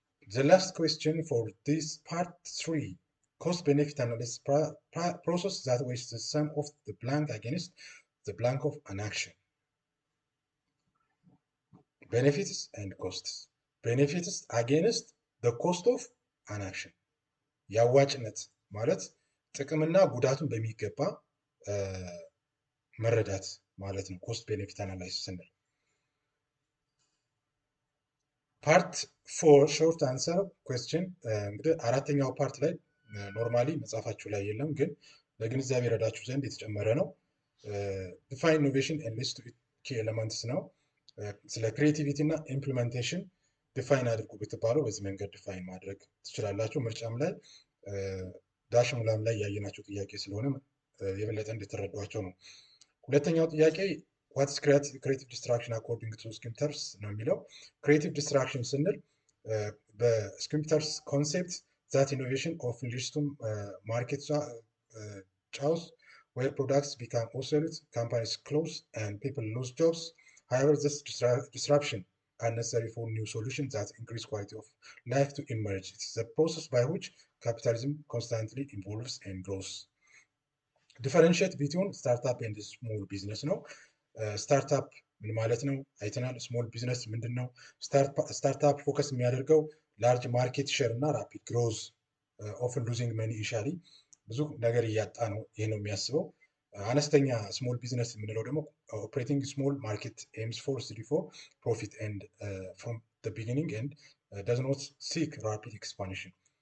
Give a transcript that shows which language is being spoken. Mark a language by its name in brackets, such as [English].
[English] The last question for this part 3, cost benefit analysis process that weighs the sum of the blank against the blank of an action. Benefits and costs. Benefits against the cost of an action. [Amharic] የአዋጭነት ማለት ጥቅምና ጉዳቱን በሚገባ መረዳት ማለት ነው። ኮስት ቤኔፊት አናላይሲስ ስንል ፓርት 4 ሾርት አንሰር ኩዌስችን እንግዲህ አራተኛው ፓርት ላይ ኖርማሊ መጽሐፋችሁ ላይ የለም፣ ግን ለግንዛቤ ረዳችሁ ዘንድ የተጨመረ ነው። [English] ዲፋይን ኢኖቬሽን ኤንድ ሊስት ኪ ኤለመንትስ [Amharic] ነው። ስለ ክሪኤቲቪቲ እና ኢምፕሊሜንቴሽን ዲፋይን አድርጉ ብትባሉ በዚህ መንገድ ዲፋይን ማድረግ ትችላላችሁ። ምርጫም ላይ ዳሽ ሙላም ላይ ያየናቸው ጥያቄ ስለሆነ የበለጠ እንድትረዷቸው ነው። [English] ሁለተኛው ጥያቄ ዋትስ ክሬቲቭ ዲስትራክሽን አኮርዲንግ ቱ ስኪምተርስ ነው የሚለው። ክሬቲቭ ዲስትራክሽን ስንል በስኪምተርስ ኮንሴፕት ዛት ኢኖቬሽን ኦፍን ሊድስ ቱ ማርኬት ቻውስ ዌር ፕሮዳክትስ ቢካም ኦብሶሌት ካምፓኒስ ክሎዝ ኤንድ ፒፕል ሉዝ ጆብስ however this disruption are necessary for new solutions that increase quality of life to emerge. It is a process by which capitalism constantly evolves and grows. Differentiate between startup and small business ነው። [Amharic] ስታርታፕ ምን ማለት ነው አይተናል። ስሞል ቢዝነስ ምንድን ነው? [English] ስታርታፕ ፎከስ የሚያደርገው ላርጅ ማርኬት ሼር እና ራፒድ ግሮዝ ኦፍን ሉዚንግ መኒ ኢኒሻሊ [Amharic] ብዙ ነገር እያጣ ነው። ይህ ነው የሚያስበው። አነስተኛ [English] ስሞል ቢዝነስ የምንለው ደግሞ ኦፕሬቲንግ ስሞል ማርኬት ኤምስ ፎር ፕሮፊት ኤንድ ፍሮም ዘ ቢጊኒንግ ኤንድ does not seek rapid expansion.